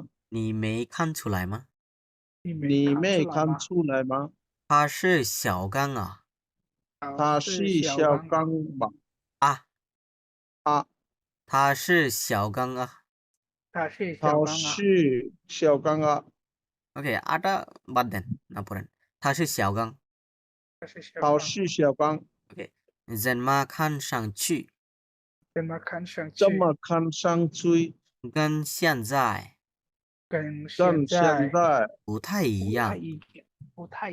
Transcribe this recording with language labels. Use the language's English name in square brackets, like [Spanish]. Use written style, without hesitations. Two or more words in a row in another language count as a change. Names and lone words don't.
[Chinese] 你没看出来吗你你没看看出来吗？他是小刚啊他是小刚吧？啊啊，他是小刚啊他是他小刚啊，是小刚啊， [Bangla] ওকে আটা বাদ দেন না পড়েন [Chinese] 他是小刚他是小他刚，是小刚， OK 怎么看上去怎么看上去这么看上去跟现在跟跟现现在不太一样不太